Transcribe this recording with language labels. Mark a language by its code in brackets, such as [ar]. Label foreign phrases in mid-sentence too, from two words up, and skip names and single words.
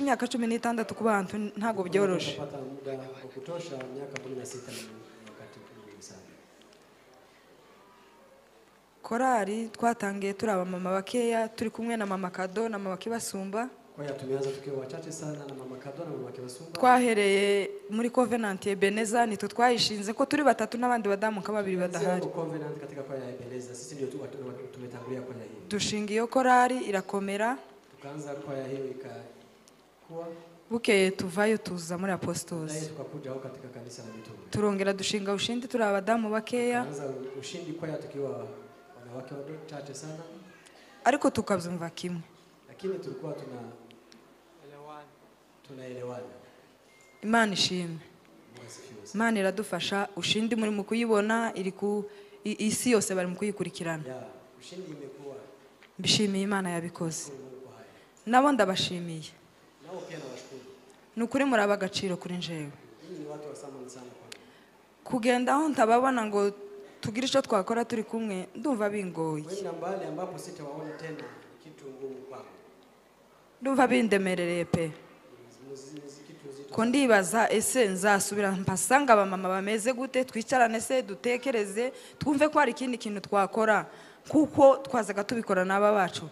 [rw] Imyaka 16 ku bantu ntago byoroshe. [sw] Napata muda wa kutosha, miaka 16 ni wakati mwingi sana. [rw] Korali twatangiye turi abamama bakeya, turi kumwe na mama Kado na mama Kibasumba. [sw] Kwaya tumeanza tukiwa wachache sana na mama Kado na mama Kibasumba. [rw] Twahereye muri Covenant Ebeneza, nito twayishinze ko turi batatu n'abandi badamu kababiri badahari. [sw] Sisi Covenant katika kwaya ya Ebeneza, sisi ndio tumetangulia kwaya hii. [rw] Dushinga iyo korali irakomera, [sw] Tukaanza kwaya hiyo ikakuwa, [rw] bukeye tuvayo tuza muri naye Apostles. [sw] tukakuja huko katika kanisa la mitume. [rw] Turongera dushinga Ushindi turi abadamu bakeya, [sw] Tukaanza Ushindi kwaya tukiwa wanawake wachache sana, [rw] ariko tukabyumva kimwe. [sw] lakini tulikuwa tunaelewana. [rw] Imana ishimwe. Imana iradufasha, ushindi muri mu kuyibona, iri ku isi yose bari mu kuyikurikirana. [sw] Ushindi imekuwa. [rw] Mbishimiye Imana yabikoze. Nabo ndabashimiye. [sw] Nao pia nawashukuru. [rw] Nukuri muri abagaciro kuri njewe. [sw] Ni watu wa thamani sana kwa. [rw] Kugenda aho ntababona ngo tugire icyo twakora turi kumwe, ndumva bingoye. [sw] Wenda mbali ambapo sitawaona tena kitu ngumu kwako. [rw] Ndumva bindemerereye pe. Ko ndibaza ese nzasubira mpasanga abamama bameze gute, twicarane se dutekereze twumve ko hari ikindi kintu twakora kuko twazaga tubikora n'aba bacu.